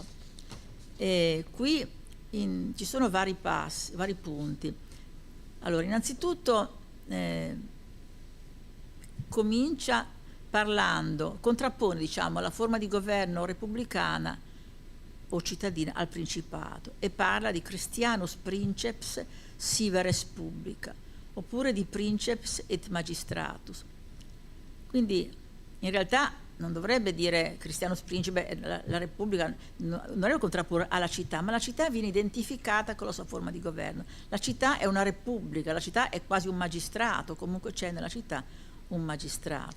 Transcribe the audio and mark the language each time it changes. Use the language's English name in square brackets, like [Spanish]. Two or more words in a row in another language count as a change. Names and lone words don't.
[Italian] Qui ci sono vari punti. Allora, innanzitutto comincia contrappone, diciamo, la forma di governo repubblicana o cittadina al principato, e parla di [Latin] Christianus princeps sive res publica, [Italian] oppure di [Latin] princeps et magistratus. [Italian] Quindi in realtà non dovrebbe dire Christianus principe, la Repubblica non è un contrapporre alla città, ma la città viene identificata con la sua forma di governo. La città è una repubblica, la città è quasi un magistrato, comunque c'è nella città un magistrato.